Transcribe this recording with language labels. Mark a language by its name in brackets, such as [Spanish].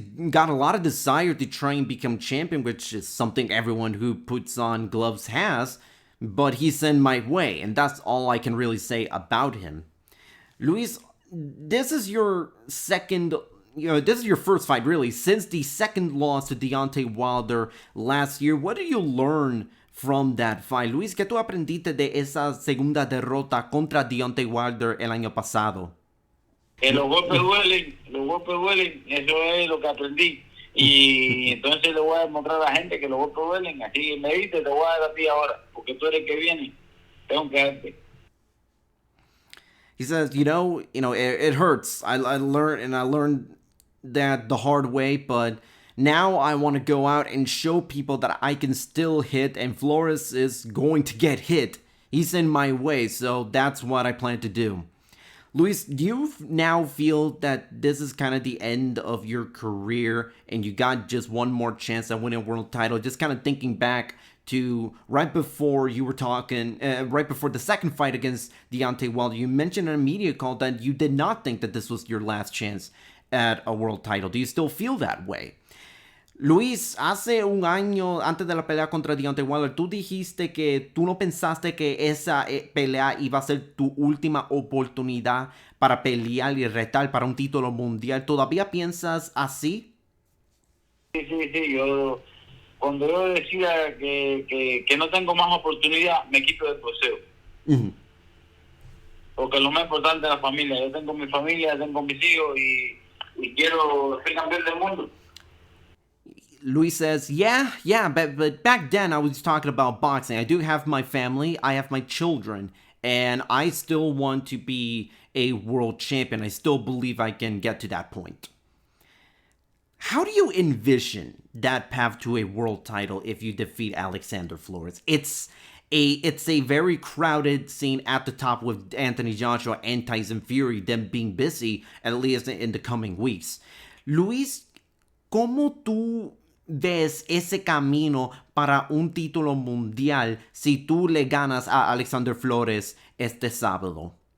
[English] Got a lot of desire to try and become champion, which is something everyone who puts on gloves has. But he's in my way, and that's all I can really say about him. Luis, this is your this is your first fight, really, since the second loss to Deontay Wilder last year. What do you learn from that fight? [Spanish] Luis, ¿qué tú aprendiste de esa segunda derrota contra Deontay Wilder el año pasado? Que los golpes duelen, eso es lo que aprendí. Y entonces le voy a demostrar a la gente que los golpes duelen. Así que me viste, te voy a dar a ti ahora, porque tú eres el que viene, tengo que darte. [English] He says, it hurts. I learned that the hard way, but now I want to go out and show people that I can still hit, and Flores is going to get hit. He's in my way, so that's what I plan to do. Luis, do you now feel that this is kind of the end of your career and you got just one more chance at winning a world title? Just kind of thinking back to right before you were talking, right before the second fight against Deontay Wilder, you mentioned in a media call that you did not think that this was your last chance at a world title. Do you still feel that way? [Spanish] Luis, hace un año antes de la pelea contra Deontay Wilder, tú dijiste que tú no pensaste que esa pelea iba a ser tu última oportunidad para pelear y retar para un título mundial. ¿Todavía piensas así? Sí. Cuando yo decida que no tengo más oportunidad, me quito del boxeo. Uh-huh. Porque lo más importante es la familia. Yo tengo mi familia, tengo mis hijos y quiero ser campeón del mundo. [English] Luis says, yeah, but back then I was talking about boxing. I do have my family, I have my children, and I still want to be a world champion. I still believe I can get to that point. How do you envision that path to a world title if you defeat Alexander Flores? It's it's a very crowded scene at the top with Anthony Joshua and Tyson Fury, them being busy, at least in the coming weeks. [Spanish] Luis, ¿cómo tú ves ese camino para un título mundial si tú le ganas a Alexander Flores este sábado?